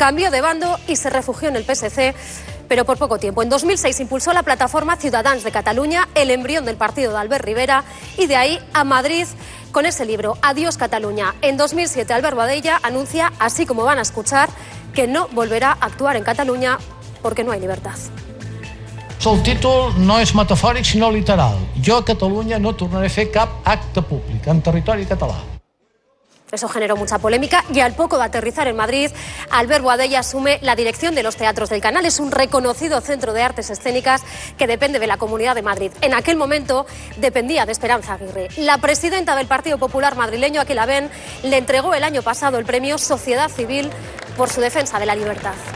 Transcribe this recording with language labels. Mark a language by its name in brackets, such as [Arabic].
[Spanish] Cambió de bando y se refugió en el PSC, pero por poco tiempo. En 2006 impulsó la plataforma Ciudadans de Cataluña, el embrión del partido de Albert Rivera, y de ahí a Madrid con ese libro, Adiós Cataluña. En 2007 Albert Boadella anuncia, así como van a escuchar, que no volverá a actuar en Cataluña porque no hay libertad. [Catalan] El títol no és metafòric sinó literal. Jo a Catalunya no tornaré a fer cap acte públic en territori català. [Spanish] Eso generó mucha polémica y al poco de aterrizar en Madrid, Albert Boadella asume la dirección de los teatros del Canal. Es un reconocido centro de artes escénicas que depende de la Comunidad de Madrid. En aquel momento dependía de Esperanza Aguirre. La presidenta del Partido Popular madrileño, aquí la ven, le entregó el año pasado el premio Sociedad Civil por su defensa de la libertad.